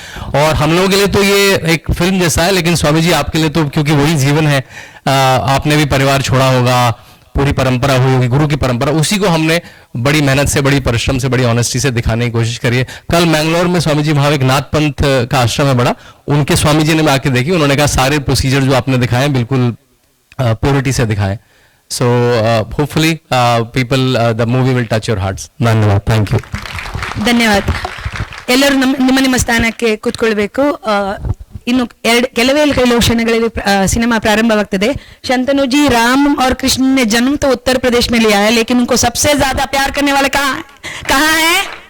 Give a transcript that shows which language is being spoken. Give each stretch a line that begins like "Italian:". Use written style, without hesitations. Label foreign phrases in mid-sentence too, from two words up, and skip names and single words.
Hindi: और हम लोगों के लिए तो ये एक फिल्म जैसा है, लेकिन स्वामी जी आपके लिए तो क्योंकि वही जीवन है, आपने भी परिवार छोड़ा होगा, पूरी परंपरा हुई होगी, गुरु की परंपरा, उसी को हमने बड़ी मेहनत से, बड़ी परिश्रम से, बड़ी ऑनेस्टी से दिखाने की कोशिश करी है. कल मैंगलोर में स्वामी जी वहां एक नाथ पंथ का आश्रम है बड़ा, उनके स्वामी जी ने मैं आके देखी, उन्होंने कहा सारे प्रोसीजर जो आपने दिखाए बिल्कुल प्योरिटी से दिखाए.
English: So hopefully people, the movie will touch your hearts. Dhanyavad. Thank you.
Kannada: ಧನ್ಯವಾದ. ಎಲ್ಲರೂ ನಿಮ್ಮ ನಿಮ್ಮ ಸ್ಥಾನಕ್ಕೆ ಕೂತ್ಕೊಳ್ಬೇಕು. ಇನ್ನು ಕೆಲವೇ ಕ್ಷಣಗಳಲ್ಲಿ ಸಿನಿಮಾ ಪ್ರಾರಂಭವಾಗ್ತದೆ.
Hindi: शंतनु जी राम और कृष्ण ने जन्म तो उत्तर प्रदेश में लिया है, लेकिन उनको सबसे ज्यादा प्यार करने वाले कहाँ है?